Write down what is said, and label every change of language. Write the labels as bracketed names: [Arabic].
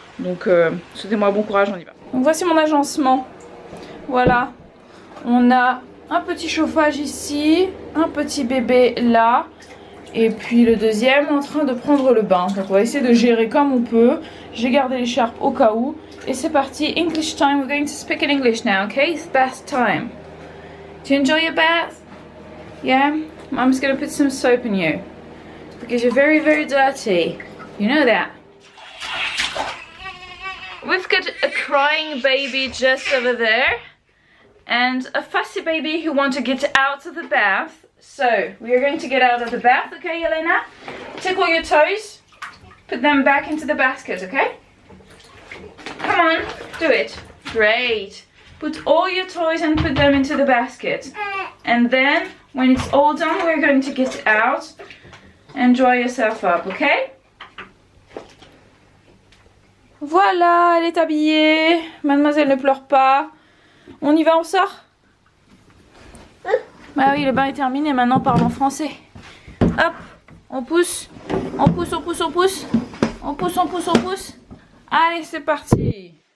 [French] Donc souhaitez-moi bon courage, on y va. Donc voici mon agencement. Voilà, on a un petit chauffage ici, un petit bébé là, et puis le deuxième en train de prendre le bain. Donc on va essayer de gérer comme on peut. J'ai gardé l'écharpe au cas où. Et c'est parti, [English] English time. We're going to speak in English now, okay? It's bath time. Do you enjoy your bath? Yeah? Mum's going to put some soap on you. Because you're very dirty. You know that. We've got a crying baby just over there. And a fussy baby who wants to get out of the bath. So, we are going to get out of the bath, okay, Elena? Tickle your toes. Put them back into the basket, okay? Come on, do it. Great. Put all your toys and put them into the basket. And then, when it's all done, we're going to get out and dry yourself up, okay? [French] Voilà, elle est habillée. Mademoiselle ne pleure pas. On y va, on sort? Bah oui, le bain est terminé, maintenant parlons français. Hop, on pousse. On pousse, on pousse, on pousse. On pousse, on pousse, on pousse. Allez, c'est parti.